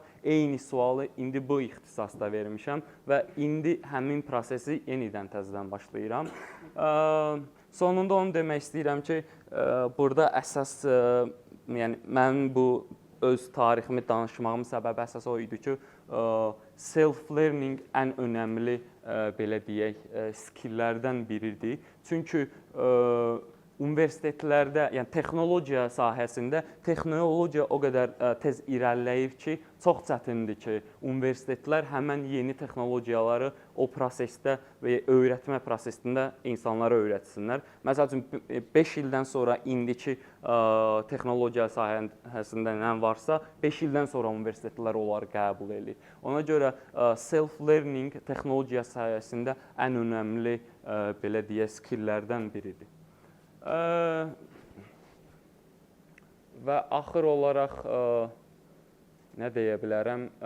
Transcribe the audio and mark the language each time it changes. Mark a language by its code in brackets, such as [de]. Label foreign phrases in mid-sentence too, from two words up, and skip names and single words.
[az] Eyni sualı indi bu ixtisasda vermişəm və indi həmin prosesi yenidən təzədən başlayıram. Sonunda onu demək istəyirəm ki, burada əsas, yəni mənim bu öz tariximi danışmağımın səbəbi əsas o idi ki, self-learning ən önəmli, belə deyək, skilllərdən biridir. Çünki universitetlərdə, yəni texnologiya sahəsində texnologiya o qədər tez irəliləyir ki, çox çətindir ki, universitetlər həmən yeni texnologiyaları o prosesdə və öyrətmə prosesində insanlara öyrətsinlər. Məsəl üçün, 5 ildən sonra indiki texnologiya sahəsində nə varsa, 5 ildən sonra universitetlər onları qəbul edir. Ona görə self-learning texnologiya sahəsində ən önəmli, belə deyək, skilllərdən biridir. Və axır olaraq nə deyə bilərəm?